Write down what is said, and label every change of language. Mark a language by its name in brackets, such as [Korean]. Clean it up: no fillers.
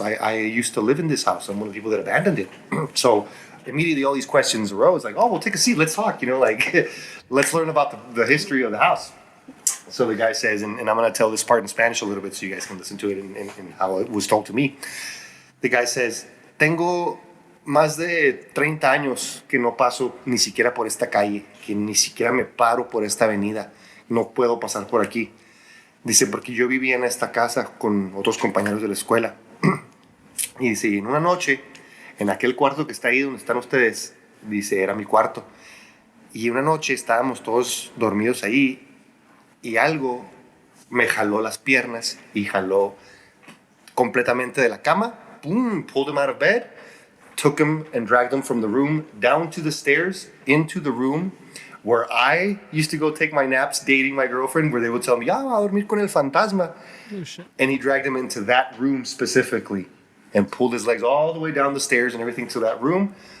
[English] I used to live in this house. I'm one of the people that abandoned it." So immediately all these questions arose, like, "Oh, well, take a seat. Let's talk. Let's learn about the history of the house." So the guy says, and I'm going to tell this part in Spanish a little bit so you guys can listen to it and how it was told to me. The guy says, [Spanish] "Tengo más de 30 años que no paso ni siquiera por esta calle, que ni siquiera me paro por esta avenida, no puedo pasar por aquí." Dice, porque yo vivía en esta casa con otros compañeros de la escuela. Y dice, en una noche, en aquel cuarto que está ahí donde están ustedes, dice, era mi cuarto. Y una noche estábamos todos dormidos ahí y algo me jaló las piernas y jaló completamente de la cama. [English] Boom, pulled him out of bed. Took him and dragged him from the room down to the stairs into the room where I used to go take my naps dating my girlfriend, where they would tell me, [Spanish] "Ah, a dormir con el fantasma." [English] Oh, shit. And he dragged him into that room specifically and pulled his legs all the way down the stairs and everything to that room.